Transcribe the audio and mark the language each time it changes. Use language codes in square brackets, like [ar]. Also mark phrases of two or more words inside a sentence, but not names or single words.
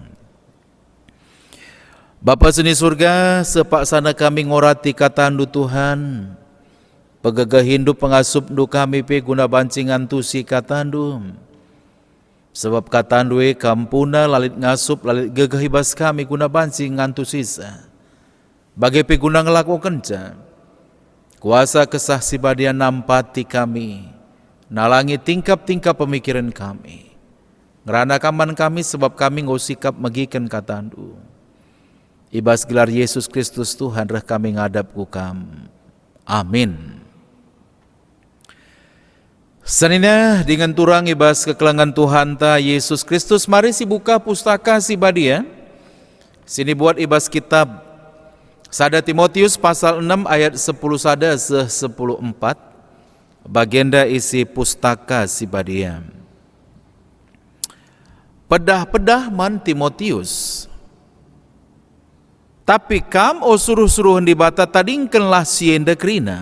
[btx] Bapa seni surga, sepak sana kami ngorati katandu Tuhan, pegagah hindu pengasup du kami pe guna bancingan tusi katandu. Sebab katandu kampuna lalit ngasup lalit gagah ibas kami guna bancing ngantu sisa. Bagai pe guna ngelaku kenca. Kuasa kesah si badia nampati kami, nalangi tingkap-tingkap pemikiran kami. Ngerana kaman kami sebab kami ngosikap megiken katandu. Ibas gelar Yesus Kristus Tuhan reh kami ngadap kukam. Amin. Sanina dengan turang ibas kekelangan Tuhan ta Yesus Kristus, mari si buka pustaka si badia. Sini buat ibas kitab Sada Timotius pasal 6 ayat 10 sada 10:4. Bagenda isi pustaka si badia. Pedah-pedah man Timotius. Tapi kam o suruh-suruhan di bata tadingkenlah sienda kerina.